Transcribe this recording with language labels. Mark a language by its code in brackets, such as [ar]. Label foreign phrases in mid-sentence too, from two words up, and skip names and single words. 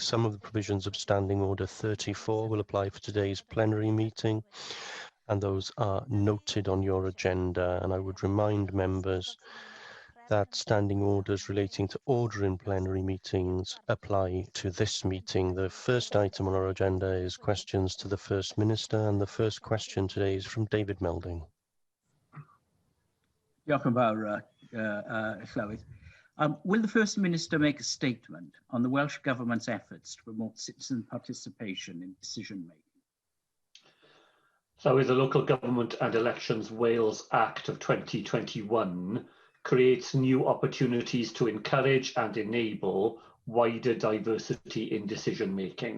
[en] Some of the provisions of Standing Order 34 will apply for today's plenary meeting, and those are noted on your agenda. And I would remind members that standing orders relating to order in plenary meetings apply to this meeting. The first item on our agenda is questions to the First Minister, and the first question today is from David Melding. [cy] Diolch yn fawr, Llywydd. [en] Will the First Minister make a statement on the Welsh Government's efforts to promote citizen participation in decision-making? So the Local Government and Elections Wales Act of 2021 creates new opportunities to encourage and enable wider diversity in decision-making.